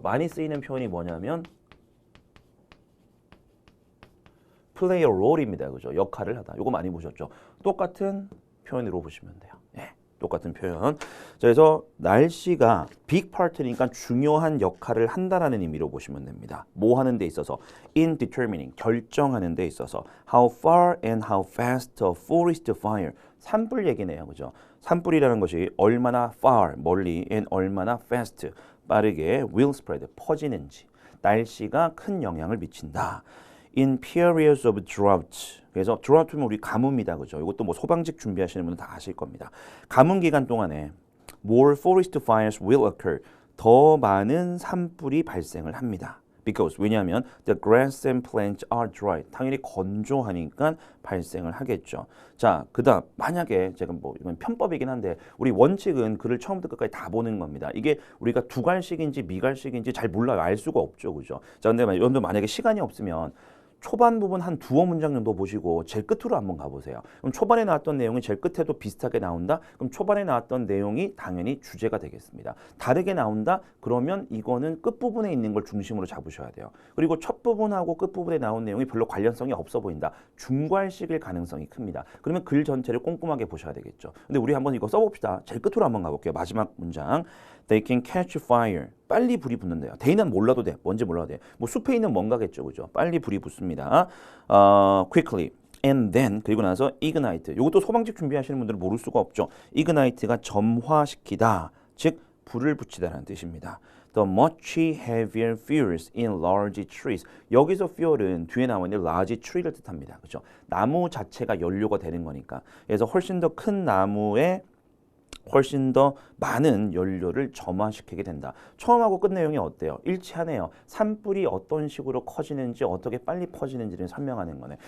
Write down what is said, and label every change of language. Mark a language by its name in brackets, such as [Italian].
[Korean] 많이 쓰이는 표현이 뭐냐면 [English] play a role [Korean] 입니다. 그죠? 역할을 하다. 이거 많이 보셨죠? 똑같은 표현으로 보시면 돼요. 예, 똑같은 표현. 자, 그래서 날씨가 big part니까 중요한 역할을 한다라는 의미로 보시면 됩니다. 뭐 하는 데 있어서 [English] in determining [Korean] 결정하는 데 있어서 [English] how far and how fast a forest fire [Korean] 산불 얘기네요. 그죠? 산불이라는 것이 얼마나 far 멀리 and 얼마나 fast 빠르게 will spread 퍼지는지 날씨가 큰 영향을 미친다. [English] In periods of drought. [Korean] 그래서 drought면 우리 가뭄이다, 그죠? 이것도 뭐 소방직 준비하시는 분은 다 아실 겁니다. 가뭄 기간 동안에 [English] more forest fires will occur. [Korean] 더 많은 산불이 발생을 합니다. [English] Because [Korean] 왜냐하면 [English] the grass and plants are dry. [Korean] 당연히 건조하니까 발생을 하겠죠. 자, 그다음 만약에 제가 뭐 이건 편법이긴 한데 우리 원칙은 글을 처음부터 끝까지 다 보는 겁니다. 이게 우리가 두갈식인지 미갈식인지 잘 몰라요. 알 수가 없죠, 그죠? 자, 근데 여러분들 만약에 시간이 없으면 초반 부분 한 두어 문장 정도 보시고 제일 끝으로 한번 가보세요. 그럼 초반에 나왔던 내용이 제일 끝에도 비슷하게 나온다? 그럼 초반에 나왔던 내용이 당연히 주제가 되겠습니다. 다르게 나온다? 그러면 이거는 끝부분에 있는 걸 중심으로 잡으셔야 돼요. 그리고 첫 부분하고 끝부분에 나온 내용이 별로 관련성이 없어 보인다. 중괄식일 가능성이 큽니다. 그러면 글 전체를 꼼꼼하게 보셔야 되겠죠. 근데 우리 한번 이거 써봅시다. 제일 끝으로 한번 가볼게요. 마지막 문장. [English] They can catch fire. [Korean] 빨리 불이 붙는데요. 데이는 몰라도 돼. 뭔지 몰라도 돼. 뭐 숲에 있는 뭔가겠죠, 그죠? 빨리 불이 붙습니다. Quickly. [English] And then [Korean] 그리고 나서 [English] ignite. [Korean] 이것도 소방직 준비하시는 분들은 모를 수가 없죠. ignite가 점화시키다. 즉 불을 붙이다라는 뜻입니다. [English] The much heavier fuels in large trees. [Korean] 여기서 fuel은 뒤에 나와 있는 large tree를 뜻합니다. 그죠? 나무 자체가 연료가 되는 거니까. 그래서 훨씬 더 큰 나무에 훨씬 더 많은 연료를 점화시키게 된다. 처음하고 끝 내용이 어때요? 일치하네요. 산불이 어떤 식으로 커지는지 어떻게 빨리 퍼지는지를 설명하는 거네.